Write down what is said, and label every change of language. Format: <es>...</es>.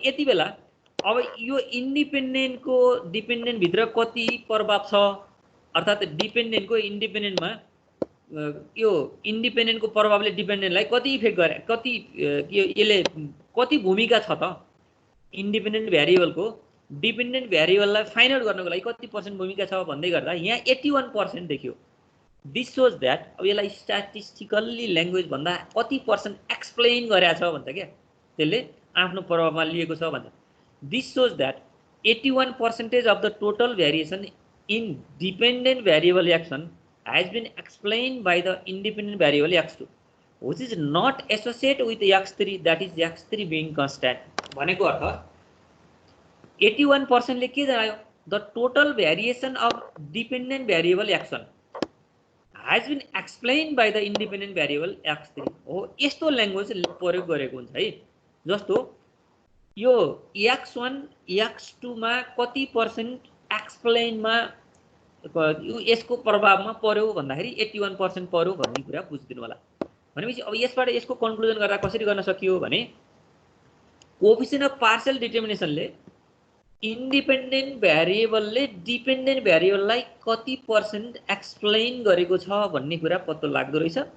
<ne>यति बेला अब यो इन्डिपेन्डेन्टको डिपेन्डेन्ट भित्र कति प्रभाव छ, अर्थात डिपेन्डेन्टको इन्डिपेन्डेन्टमा यो इन्डिपेन्डेन्टको प्रभावले डिपेन्डेन्टलाई कति इफेक्ट गरे, कति यसले कति भूमिका छ त इन्डिपेन्डेन्ट भेरिएबलको डिपेन्डेन्ट भेरिएबललाई फाइन्ड आउट गर्नको लागि कति पर्सेन्ट भूमिका छ भन्दै गर्दा यहाँ 81% देखियो।</ne> <en>this shows that</en> <ne>अब यसलाई स्ट्याटिस्टिकल्ली ल्याङ्ग्वेज भन्दा कति पर्सेन्ट एक्सप्लेन गरेछ भन्छ क्या, त्यसले आफ्नो प्रभावमा लिएको छ भन्छ।</ne> <en>This shows that 81% of the total variation in dependent variable x1 has been explained by the independent variable x2 which is not associated with x3, that is x3 being constant।</en> <ne>भनेको अर्थ 81% ले के जनायो,</ne> <en>the total variation of dependent variable x1 has been explained by the independent variable x3 हो।</en> <ne>यस्तो language प्रयोग गरेको हुन्छ है। जस्तो यो x1 x2 मा कति पर्सेन्ट एक्सप्लेनमा यसको प्रभावमा पर्यो भन्दाखेरि 81% पर्यो भन्ने कुरा बुझिदिनु होला। भनेपछि अब यसबाट यसको कन्क्लुजन गर्दा कसरी गर्न सकियो भने coefficient of partial डिटर्मिनेसनले independent भेरिएबलले dependent भेरिएबललाई कति पर्सेन्ट एक्सप्लेन गरेको छ भन्ने कुरा पत्तो लाग्दो रहेछ।</ne>